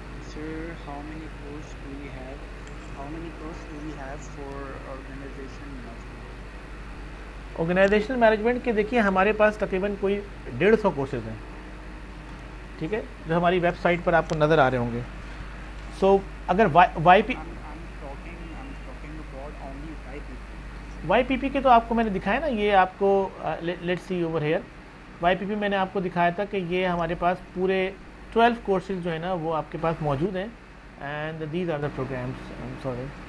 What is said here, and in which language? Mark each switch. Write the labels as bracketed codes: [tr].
[en] Sir, how many courses do we have? How many courses do we have for organization management? [ur] Organisational management کے دیکھیے ہمارے پاس تقریباً کوئی 150 courses ہیں، ٹھیک ہے، جو ہماری ویب سائٹ پر آپ کو نظر آ رہے ہوں گے۔ سو اگر Y P [en] I'm talking about only YPP. [ur] Y پی پی کے تو آپ کو میں نے دکھایا نا، یہ آپ کو [en] let's see over here, [ur] Y پی پی میں نے آپ کو دکھایا تھا کہ یہ ہمارے پاس پورے 12 کورسز جو ہیں نا وہ آپ کے پاس موجود ہیں، [en] And these are the programmes. [ur] Sorry,